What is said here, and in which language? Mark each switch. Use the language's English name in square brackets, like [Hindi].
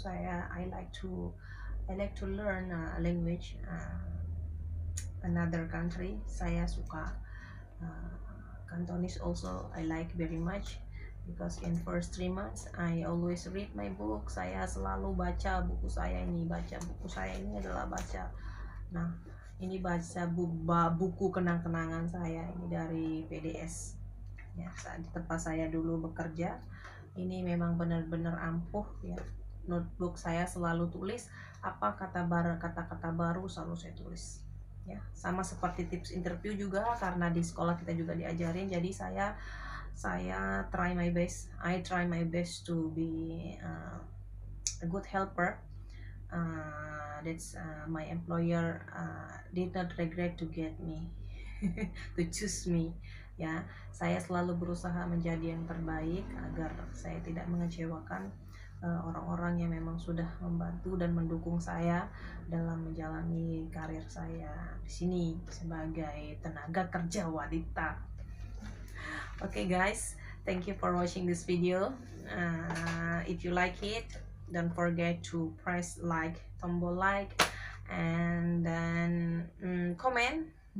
[English] I like to learn language another country. [Indonesian] Saya suka uh, Cantonese also. [English] I like very much because in first 3 months I always read my book. [Indonesian] Saya selalu baca buku saya ini. Adalah baca. Nah, ini baca buku kenang-kenangan saya ini dari PDS. Ya, saat di tempat saya dulu bekerja, ini memang benar-benar ampuh ya. Notebook saya selalu tulis apa kata-kata baru selalu saya tulis. Ya, sama seperti tips interview juga, karena di sekolah kita juga diajarin. Jadi saya [English] try my best. I try my best to be a good helper. That's my employer did not regret to get me to choose me ya. [Indonesian] Saya selalu berusaha menjadi yang terbaik agar saya tidak mengecewakan orang-orang yang memang sudah membantu dan mendukung saya dalam menjalani karir saya di sini sebagai tenaga kerja wanita. [English] Okay guys, thank you for watching this video. If you like it, don't forget to press tombol like, and then comment.